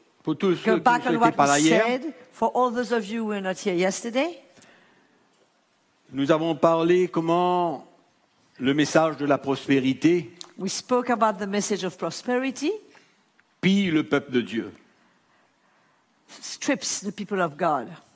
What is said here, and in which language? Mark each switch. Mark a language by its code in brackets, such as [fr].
[fr] pour tous ceux qui n'étaient pas là hier. [en] For all those of you who were not here yesterday. [fr] Nous avons parlé comment le message de la prospérité. [en] We spoke about the message of prosperity. [fr] Pille le peuple de Dieu. [en] Strips the people of God.